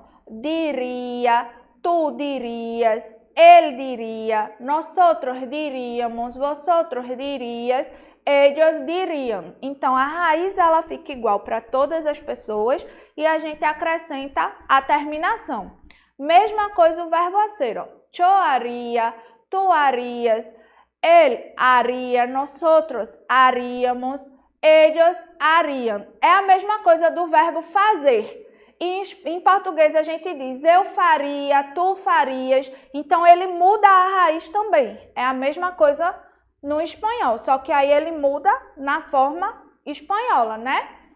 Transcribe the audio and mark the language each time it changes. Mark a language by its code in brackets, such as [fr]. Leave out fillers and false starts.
[es] Ó. Diria, tu dirias, ele diria, nosotros diríamos, vosotros dirias, ellos diriam. [pt] Então, a raiz ela fica igual para todas as pessoas e a gente acrescenta a terminação. Mesma coisa o verbo hacer. Ó. [es] Yo haría, tu harías, él haría, nosotros haríamos, ellos harían. [pt] É a mesma coisa do verbo fazer. E em português a gente diz eu faria, tu farias. Então ele muda a raiz também. É a mesma coisa no espanhol, só que aí ele muda na forma espanhola, né?